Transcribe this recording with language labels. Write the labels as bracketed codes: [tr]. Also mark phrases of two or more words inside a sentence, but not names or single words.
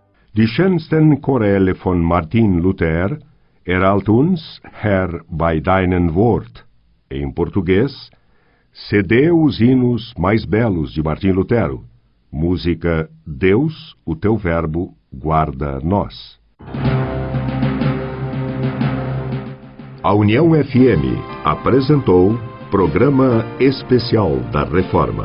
[de] Die schönsten Choräle von Martin Luther erhalt uns, Herr, bei deinem Wort. [pt] Em português, cedeu os hinos mais belos de Martim Lutero. Música Deus, o teu verbo, guarda nós. A União FM apresentou Programa Especial da Reforma.